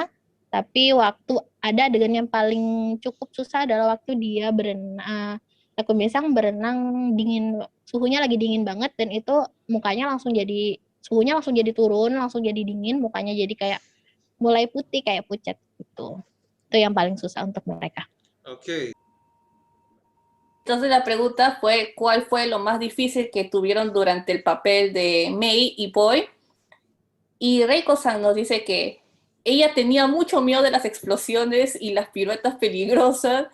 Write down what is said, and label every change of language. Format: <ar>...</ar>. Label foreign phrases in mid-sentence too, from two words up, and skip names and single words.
<id>Tapi waktu ada adegan yang paling cukup susah adalah waktu dia Takumi-san berenang dingin, suhunya lagi dingin banget, dan itu mukanya suhunya langsung jadi turun, langsung jadi dingin, mukanya jadi kayak mulai putih, kayak pucat gitu. Itu yang paling susah untuk mereka. Okay.</id> <es>Entonces la pregunta fue, ¿cuál fue lo más difícil que tuvieron durante el papel de Mei y Boy? Y Reiko-san nos dice que ella tenía mucho miedo de las explosiones y las piruetas peligrosas.</es>